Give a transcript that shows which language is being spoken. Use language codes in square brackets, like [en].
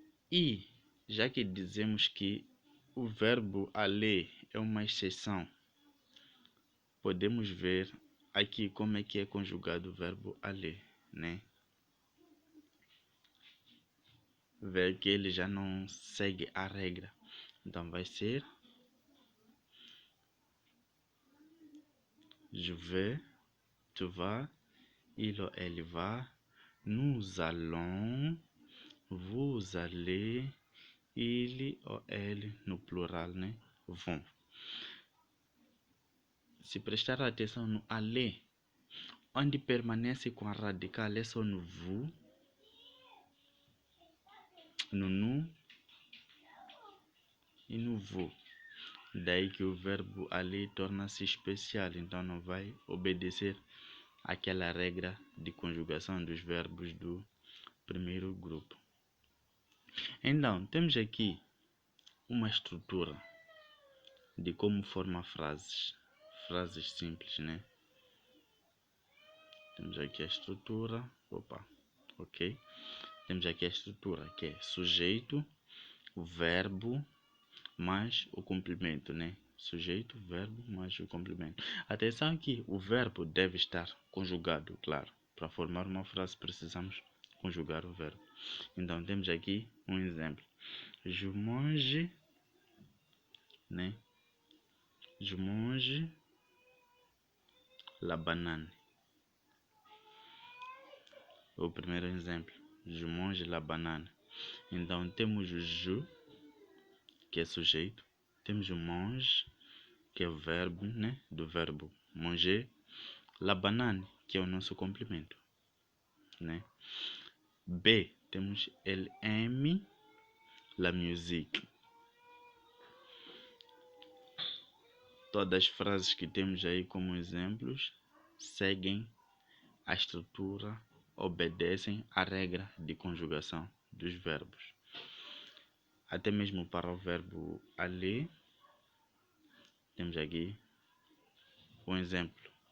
[pt] E já que dizemos que o verbo aller é uma exceção, podemos ver aqui como é que é conjugado o verbo aller, né? Ver que ele já não segue a regra. Então vai ser [fr] je vais, tu vas, il ou elle va, nous allons, vous allez, [pt] il ou elle no plural, né? Vão. Se prestar atenção no aller, onde permanece com a radical é só no vous, no nu e no vous. Daí que o verbo aller torna-se especial, então não vai obedecer àquela regra de conjugação dos verbos do primeiro grupo. Então, temos aqui uma estrutura de como forma frases simples, né? Temos aqui a estrutura, ok? Temos aqui a estrutura que é sujeito, o verbo mais o complemento, né? Sujeito, verbo mais o complemento. Atenção que o verbo deve estar conjugado, claro. Para formar uma frase precisamos conjugar o verbo. Então temos aqui um exemplo. [fr] Je mange, né? Je mange la banane. [pt] o primeiro exemplo. [fr] Je mange la banane. [pt] Então, temos o je, que é sujeito. Temos o mange, que é o verbo, né? Do verbo manger. La banane, que é o nosso complemento, né? [fr] B, [pt] temos [fr] elle aime la musique. [pt] Todas as frases que temos aí como exemplos seguem a estrutura, obedecem à regra de conjugação dos verbos. Até mesmo para o verbo aller, temos aqui um exemplo.